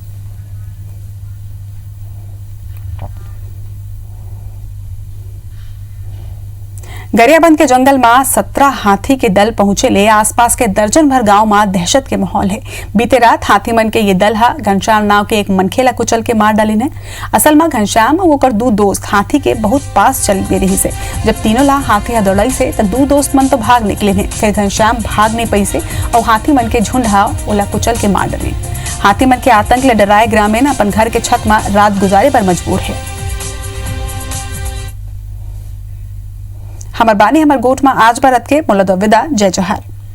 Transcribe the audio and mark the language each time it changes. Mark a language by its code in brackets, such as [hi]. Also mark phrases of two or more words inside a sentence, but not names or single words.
[hne] गरियाबंद के जंगल में 17 हाथी के दल पहुंचे ले आसपास के दर्जन भर गांव में दहशत के माहौल है। बीते रात हाथी मन के ये दल हा घनश्याम नाव के एक मनखेला कुचल के मार डाली ने। असल में घनश्याम और ओकर 2 दोस्त हाथी के बहुत पास चल गए रही से। जब तीनों ला हाथी दौड़ई से तो 2 दोस्त मन तो भाग निकले ने। फिर घनश्याम भाग नहीं पैसे और हाथी मन के झुंड हा ओला कुचल के मार डाले। हाथी मन के आतंक ले डराए ग्रामीण अपन घर के छत में रात गुजारे पर मजबूर है। हमर बानी हमर गोठ में आज भारत के मुलद विदा। जय जोहार।